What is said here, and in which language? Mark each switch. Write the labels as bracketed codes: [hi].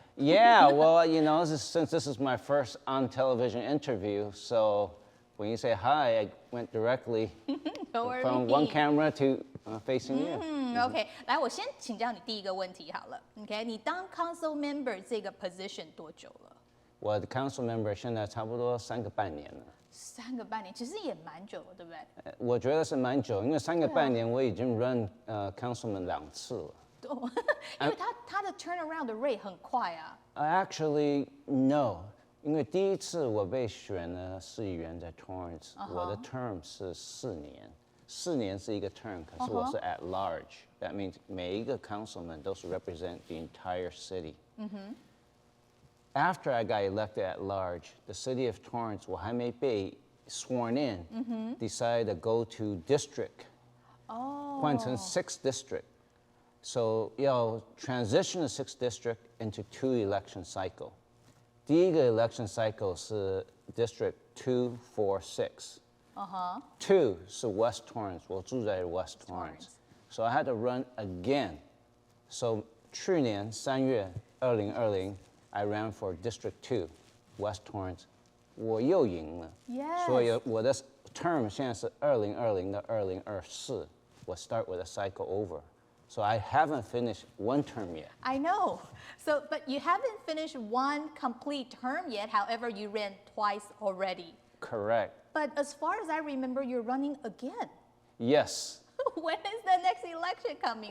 [en] Yeah, well, you know, since this is my first on-television interview, so when you say hi, I went directly from one camera to facing you. [zh] OK， 来，我先请教你第一个问题好了。 OK， 你当 Council Member 这个 position 多久了？我的 Council Member 现在差不多3个半年了。 3个半年，其实也蛮久了，对不对？我觉得是蛮久，因为3个半年我已经 [en] run councilman [zh] 2次了。因为他的 turnaround 的 rate 很快啊。 [en] Actually, no. [zh] 因为第一次我被选了市议员在 Torrance， 我的 term 是4年，4年是一个 term， 可是我是 at large. [en] That means [zh] 每一个 [en] councilman [zh] 都是 [en] represent the entire city. After I got elected at large, the city of Torrance, [zh] 我还没被 [en] sworn in, decided to go to district. [zh] 换成 [en] 6th district. So 要 transition the 6th district into 2 election cycle. [zh] 第一个 [en] election cycle 是 district 2, 4, 6. [zh] 2是 West Torrance, 我住在 West Torrance. [en] So I had to run again. So 去年3月2020 I ran for District 2, West Torrance. [zh] 我又赢了。 [en] Yes. [zh] 所以我的 term 现在是2020到2024。我 [en] start with a cycle over. So I haven't finished one term yet. I know. So, but you haven't finished one complete term yet. However, you ran twice already. Correct. But as far as I remember, you're running again. Yes. When is the next election coming?